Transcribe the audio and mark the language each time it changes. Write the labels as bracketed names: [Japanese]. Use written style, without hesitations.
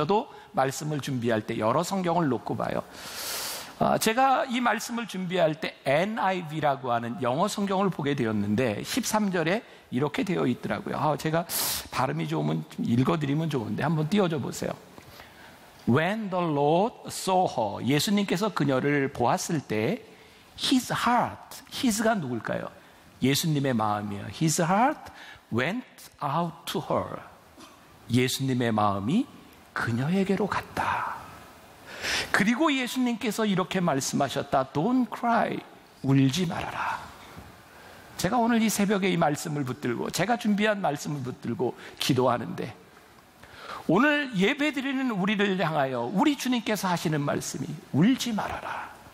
[Korean] 저도 말씀을 준비할 때 여러 성경을 놓고 봐요. 제가 이 말씀을 준비할 때 NIV라고 하는 영어 성경을 보게 되었는데 13절에 이렇게 되어 있더라고요. 제가 발음이 좋으면 좀 읽어드리면 좋은데 한번 띄워줘 보세요. [English] When the Lord saw her, [Korean] 예수님께서 그녀를 보았을 때 [English] His heart, His가 [Korean] 누굴까요? 예수님의 마음이에요. [English] His heart went out to her. [Korean] 예수님의 마음이 그녀에게로 갔다. 그리고 예수님께서 이렇게 말씀하셨다. [English] Don't cry, [Korean] 울지 말아라. 제가 오늘 이 새벽에 이 말씀을 붙들고 제가 준비한 말씀을 붙들고 기도하는데, 오늘 예배드리는 우리를 향하여 우리 주님께서 하시는 말씀이 울지 말아라.